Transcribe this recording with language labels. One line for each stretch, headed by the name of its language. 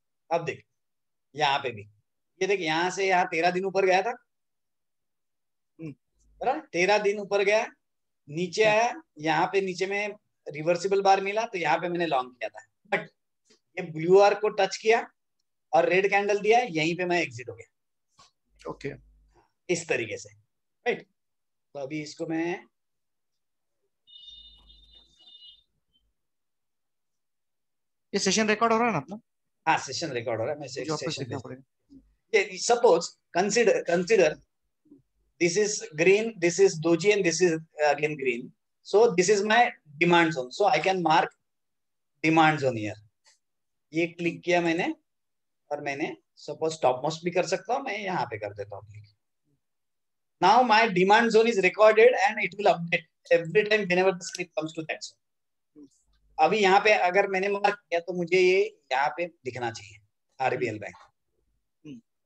Hindi: अब देख यहाँ पे भी, ये देख यहाँ से यहाँ 13 दिन ऊपर गया था, बराबर 13 दिन ऊपर गया, नीचे आया, यहाँ पे नीचे में रिवर्सिबल बार मिला तो यहाँ पे मैंने लॉन्ग किया था, बट ये ब्लू आर को टच किया और रेड कैंडल दिया, यहीं पे मैं एग्जिट हो गया। ओके, इस तरीके से, राइट। तो अभी इसको मैं, ये सेशन रिकॉर्ड हो रहा है ना अपना? हाँ सेशन रिकॉर्ड हो रहा है, मैं मुझे वापस सेशन देखना पड़ेगा।
English: ये suppose consider this is green, this is doji and this is again green, so this is my demand zone, so I can mark demand zone here।
Hindi: ये क्लिक किया मैंने और मैंने सपोज टॉप मोस्ट भी कर सकता हूँ, मैं यहाँ पे कर देता हूँ click.
English: Now my demand zone is recorded and it will update every time whenever the script comes to that zone.
Hindi: अभी यहाँ पे अगर मैंने मार्क किया तो मुझे ये यहाँ पे दिखना चाहिए RBL बैंक।